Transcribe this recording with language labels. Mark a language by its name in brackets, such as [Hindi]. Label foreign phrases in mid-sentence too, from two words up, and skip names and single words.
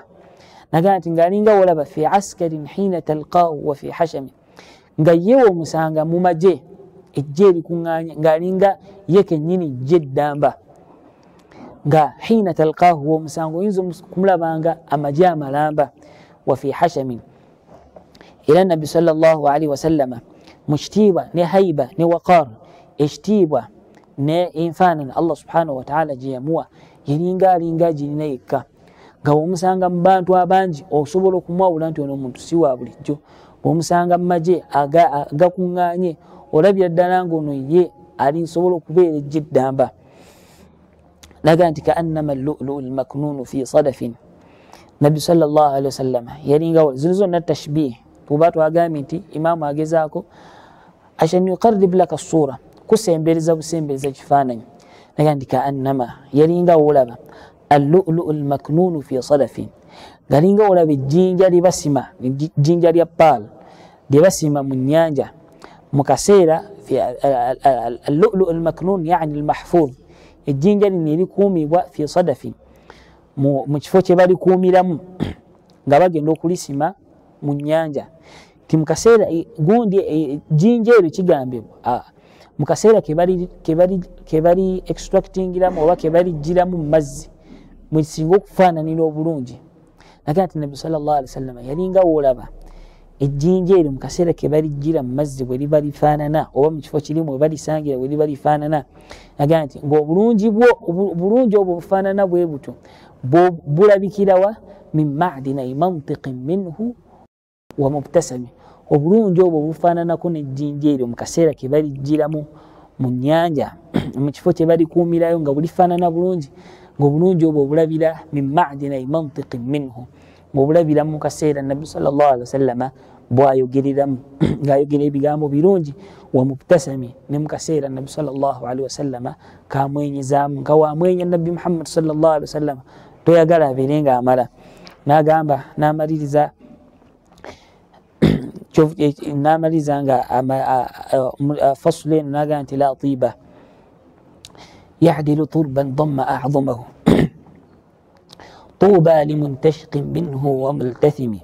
[Ganda] Nagamba nti ng'alinga wolaba [Arabic] في عسكر حين تلقاه وفي حشم, [Ganda] nga yewe omusanga mu magye ejje likuŋŋaanya ng'alinga ye kennyini ejje ddamba, nga [Arabic] حين تلقاه [Ganda] omusanga oyinza kumulabanga amagye amalamba. [Arabic] وفي حشم, [Ganda] era nabbi [Arabic] صلى الله عليه وسلم [Ganda] mu kitiibwa ne haiba ne waqar, ekitiibwa ne enfaanana [Arabic] الله سبحانه وتعالى [Ganda] gye yamuwa yalinga alinga girina yekka, nga bw'omusanga mu bantu abangi osobola okumwawula nti ono omuntu si wa bulijjo. Bw'omusanga mu magye agakuŋŋaanye olabira ddala ng'ono ye alinsobola okubeera ejje ddamba. Naga nti [Arabic] كأنما اللؤلؤ المكنون في صدف, [Ganda] nabbi [Arabic] صلى الله عليه وسلم [Ganda] yalinga zino zonna tashbih. Tuba twagambye nti imaamu agezaako [Arabic] عشان يقرب لك الصورة, [Ganda] kusembereza busembereza kifaananyi. Naga nti kaannama yalinga wolaba [Arabic] اللؤلؤ المكنون في صدف, [Ganda] galinga wolaba ejjinja lye basima, ejjinja lya paal lye basima mu nnyanja mu kaseera. [Arabic] اللؤلؤ المكنون يعني المحفوظ, [Ganda] ejjinja lino erikuumibwa [Arabic] في صدف, [Ganda] mu kifo kye balikuumiramu nga bagenda okulisima mu nnyanja. Ti mu kaseera gundi ejjinja eryo kigambibwa mu kaseera ke bali extractingiramu oba ke baligiramu mu mazzi mwe kisinga okufaananira obulungi. Naga nti nabbi [Arabic] صلى الله عليه وسلم [Ganda] yalinga wolaba ejjinja eryo mu kaseera ke baligira mu mazzi bwe liba lifaanana oba mu kifo kirimu bwe balisangira bwe liba lifaanana. Naga nti ng'obulungi obwo bufaanana bwe butyo bulabikirawa [Arabic] من معدني منطق منه ومبتسم, [Ganda] obulungi obwo bufaananako n'ejjinja eryo mu kaseera ke baligiramu mu nnyanja mu kifo kye balikuumirayo nga bulifaanana bulungi, ng'obulungi obwo bulabira [Arabic] من معدني منطق منه, [Ganda] ng'obulabira mu kaseera nabbi [Arabic] صلى الله عليه وسلم [Ganda] bw'ayogereramu ng'ayogera ebigambo birungi. [Arabic] ومبتسم, [Ganda] ne mu kaseera nabbi [Arabic] صلى الله عليه وسلم [Ganda] kamwenyezaamu nga wamwenya nabbi Muhammad [Arabic] صلى الله عليه وسلم [Ganda] toyagala abeere ng'amala. N'agamba n'amaliriza nga fasulu eno n'agamba nti [Arabic] لا طيب يعدل تربا ضم أعظمه طوبى لمنتشق منه وملتثم.